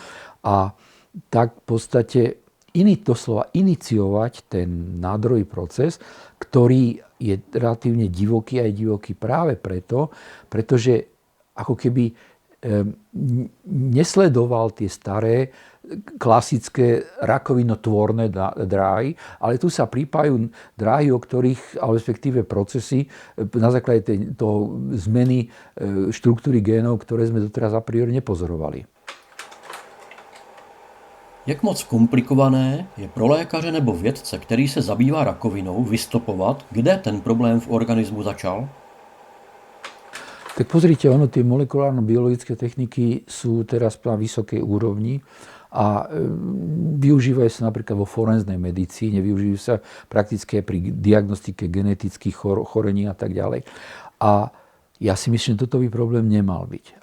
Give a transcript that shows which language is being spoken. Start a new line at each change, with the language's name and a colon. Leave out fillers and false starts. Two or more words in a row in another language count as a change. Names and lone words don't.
Slovak: A tak v podstate doslova iniciovať ten nádorový proces, ktorý je relatívne divoký a je divoký práve pretože ako keby nesledoval tie staré klasické rakovinotvorné dráhy, ale tu sa pripájajú dráhy, o ktorých, ale respektíve procesy na základe toho zmeny štruktúry génov, ktoré sme doteraz
Latin: a priori
Slovak: nepozorovali.
Czech: Jak moc komplikované je pro lékaře nebo vědce, který se zabývá rakovinou, vystopovat, kde ten problém v organismu začal?
Slovak: Tak pozrite, tie molekulárno-biologické techniky sú teraz na vysokej úrovni a využívajú sa napríklad vo forenznej medicíne, využívajú sa prakticky aj pri diagnostike genetických chorení a tak ďalej. A ja si myslím, že toto by problém nemal byť.